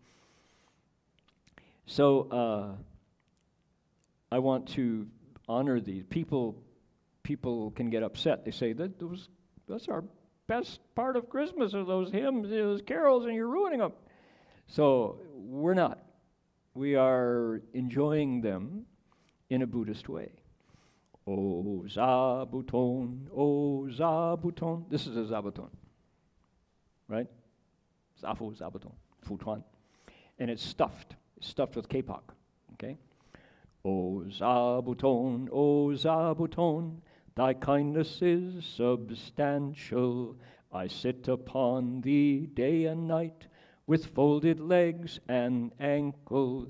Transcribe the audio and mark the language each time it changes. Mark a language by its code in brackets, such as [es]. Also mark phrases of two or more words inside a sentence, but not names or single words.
[en] So I want to honor these people. People can get upset. They say that's best part of Christmas are those hymns, those carols, and you're ruining them. So we're not. We are enjoying them in a Buddhist way. O zabuton, o zabuton. This is a zabuton, right? Zafu, zabuton, futuan. And it's stuffed with kapok, okay? O zabuton, thy kindness is substantial. I sit upon thee day and night, with folded legs and ankles.